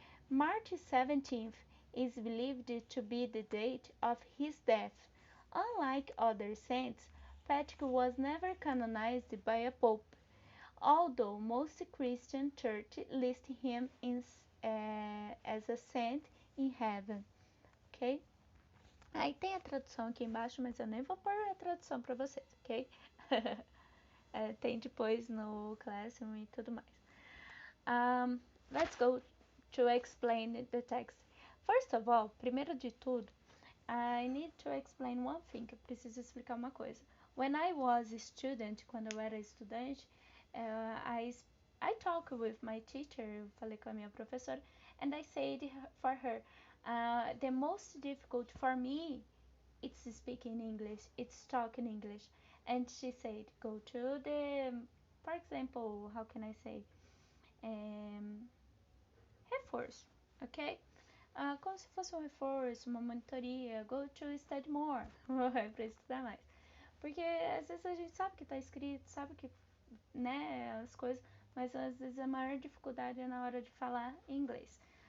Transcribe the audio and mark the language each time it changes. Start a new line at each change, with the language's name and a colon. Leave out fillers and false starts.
English: March 17th is believed to be the date of his death. Unlike other saints, Patrick was never canonized by a pope, although most Christian churches list him as a saint in heaven. Ok?
Portuguese: Aí tem a tradução aqui embaixo, mas eu nem vou pôr a tradução para vocês, ok? Tem depois no Classroom e tudo mais.
English: Let's go to explain the text. First of all,
Portuguese: primeiro de tudo,
English: I need to explain one thing.
Portuguese: Eu preciso explicar uma coisa.
English: When I was a student,
Portuguese: quando eu era estudante,
English: I talked with my teacher,
Portuguese: eu falei com a minha professora,
English: and I said for her, the most difficult for me, it's speaking English, it's talking English. And she said, go to the, for example, how can I say, reforço, ok?
Portuguese: Como se fosse um reforço, uma monitoria,
English: go to study more,
Portuguese: para estudar mais. Porque às vezes a gente sabe que está escrito, sabe que, né, as coisas, mas às vezes a maior dificuldade é na hora de falar inglês.